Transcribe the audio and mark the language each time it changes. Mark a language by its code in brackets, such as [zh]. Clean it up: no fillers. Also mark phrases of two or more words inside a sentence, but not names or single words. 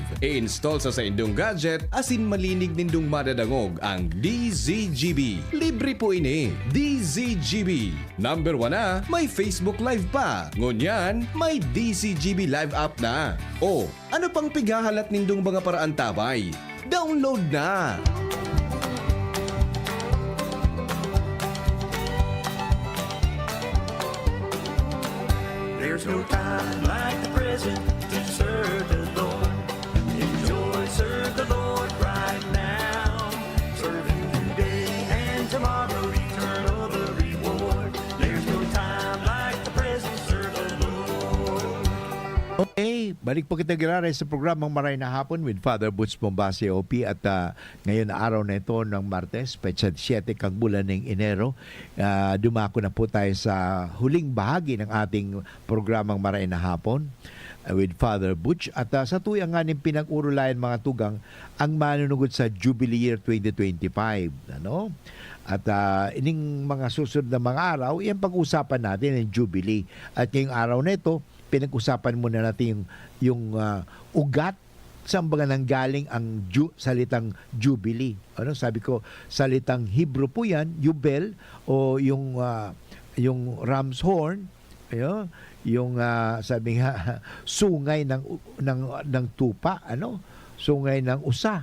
[bik] I-install sa saindong gadget, asin malinig nindong madadangog ang DZGB. Libre po ini. DZGB. Number 1 na, may Facebook Live pa. Ngunyan, may DZGB Live app na. O, ano pang pigahalat nindong mga paraan tabay? Download na! [en] There's no time like the present to serve the Lord. Enjoy, serve the Lord right now. Serve Him today and tomorrow, eternal the reward. There's no time like the present, serve the Lord. [bik] Okay, balik po kita giraray sa programang Maray na Hapon with Father Butch Bombase OP [tl] at ngayon na araw na ito ng Martes, [bik] petsa 7 kang bulan ng Enero. [tl] Dumako na po tayo sa huling bahagi ng ating programang Maray na Hapon with Father Butch at sa [bik] tuyang nga ng pinag-urulayan mga tugang ang manunugod [tl] sa Jubilee Year 2025. At ining mga susunod na mga araw, yan pag-usapan natin ng Jubilee. At ngayong araw na ito, pinag-usapan muna natin yung ugat saan ba nanggaling ang salitang Jubilee. Sabi ko, salitang Hebrew po yan, Yubel, o yung [en] ram's horn, [tl] yung sabi nga, sungay ng tupa, sungay ng usa.